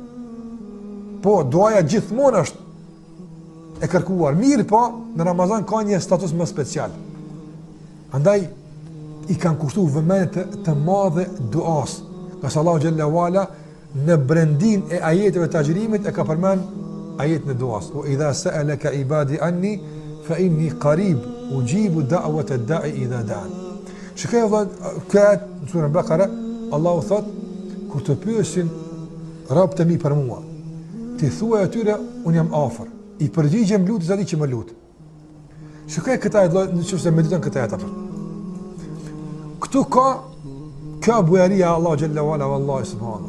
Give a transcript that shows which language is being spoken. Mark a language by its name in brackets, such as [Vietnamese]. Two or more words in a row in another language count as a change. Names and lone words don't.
[Albanian] Po duaja gjithmonë është e kërkuar, mirë po në Ramazan ka një status më special. Andaj i kanë kushtuar vëmendje të madhe duas. Ka Allahu [Arabic] جل وعلا [Albanian] në brendin e ajeteve të agjërimit e ka përmend ajetin e duas. [Arabic] وإذا سألك عبادي عني فإني قريب أجيب دعوة الداع إذا دعان. [Albanian] Shikoj vëllai, këtë në surën Bakara Allahu thot, kur të pyesin robët e mi për mua, ti thuaj atyre un jam afër, i përgjigjem lutjes atij që më lut. Shikoj këtë ajet, nëse mediton këtë ajet apo. Këtu ka bujaria e Allah [Arabic] جل وعلا والله سبحانه.